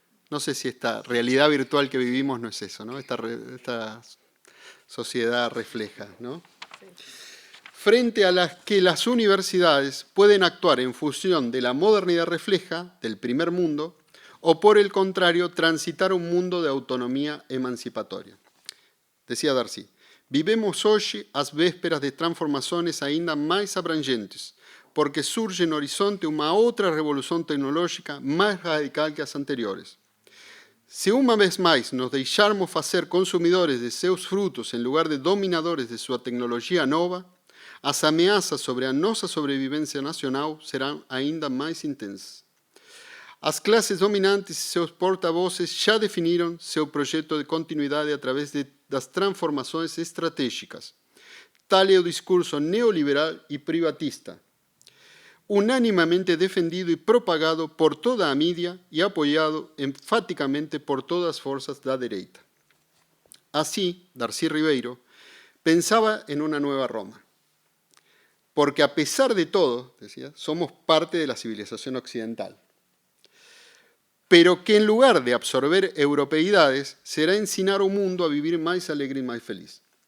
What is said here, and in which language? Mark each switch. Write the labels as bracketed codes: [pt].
[es] No sé si esta realidad virtual que vivimos no es eso, ¿no? Esta sociedad refleja, ¿no? Sí. Frente a las que las universidades pueden actuar en función de la modernidad refleja del primer mundo, o por el contrario, transitar un mundo de autonomía emancipatoria. [pt] Decía Darcy, vivemos hoje as vésperas de transformações ainda mais abrangentes, porque surge no horizonte uma outra revolução tecnológica mais radical que as anteriores. Se uma vez mais nos deixarmos fazer consumidores de seus frutos em lugar de dominadores de sua tecnologia nova, as ameaças sobre a nossa sobrevivência nacional serão ainda mais intensas. As classes dominantes e seus porta-vozes já definiram seu projeto de continuidade através das transformações estratégicas. Tal é o discurso neoliberal e privatista, [es] unánimamente defendido y propagado por [pt] toda a mídia [es] y apoyado enfáticamente por todas las fuerzas de la derecha. Así, Darcy Ribeiro pensaba en una nueva Roma, porque a pesar de todo, decía, somos parte de la civilización occidental, pero que en lugar de absorber europeidades, [pt] será ensinar [es] a un mundo a vivir más alegre y más feliz.